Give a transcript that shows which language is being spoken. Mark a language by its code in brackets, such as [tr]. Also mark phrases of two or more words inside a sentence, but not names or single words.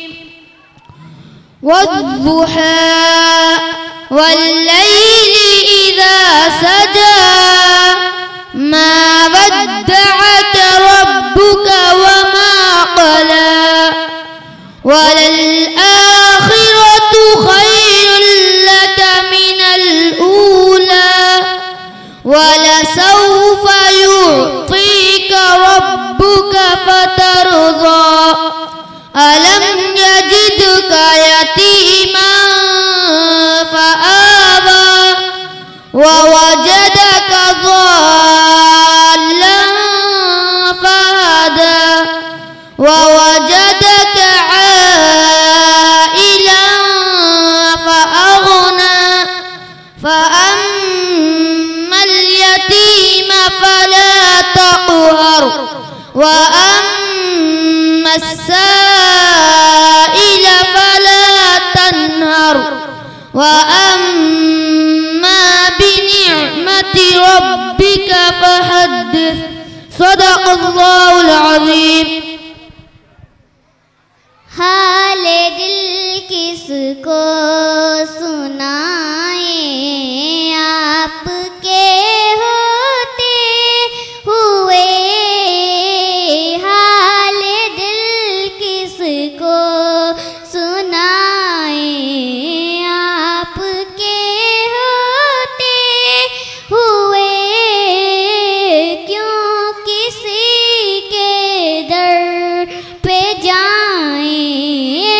[ar] والضحى والليل إذا سجى ما ودعك ربك وما قلى وللآخرة خير لك من الأولى ولسوف يعطيك ربك فترضى ألم يجدك يتيما فآوى ووجدك ضالًا فهدى ووجدك عائلا فأغنى فأما اليتيم فلا تقهر وأما السائل فلا تنهر وأما بنعمة ربك فحدث صدق الله العظيم। [hi] हाले दिल किसको सुनाए आपके होते हुए, हाले दिल किसको सुनाए आपके होते हुए, क्यों किसी के दर पे जाएं